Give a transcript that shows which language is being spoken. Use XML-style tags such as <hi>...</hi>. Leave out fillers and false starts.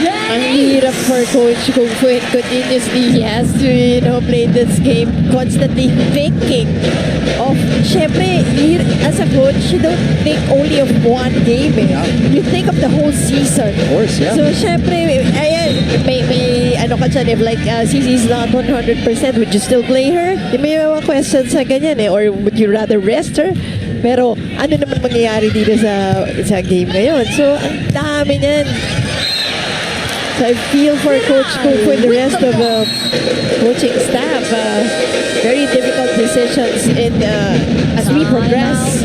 <tl>Ang hirap</tl> <en>for Coach Kung Fu, and continuously he has to, play this game constantly thinking of, syempre, as a coach, you don't think only of one game. You think of the whole season. Of course, yeah. So, syempre, ayan,</en> <tl>may ano ka dyan,</tl> <en>if like Cece's not 100%, would you still play her?</en> <tl>May mga questions sa ganyan</tl> <en>or would you rather rest her?</en> <tl>Pero ano naman mangyayari dito sa game ngayon? So, ang dami niyan.</tl> <en>So, I feel for Coach Kung Fu and the rest of the coaching staff. Very difficult decisions as we progress.</en>